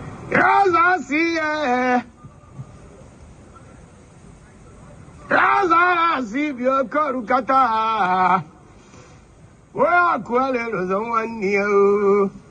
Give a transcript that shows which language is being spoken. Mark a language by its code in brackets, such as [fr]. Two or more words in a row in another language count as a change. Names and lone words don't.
[yo] Yàrá sí ẹ. Yàrá sí bí ọkọ̀ rú kátà. [ig] Onye akụ a na-elozo nwanne ya, o.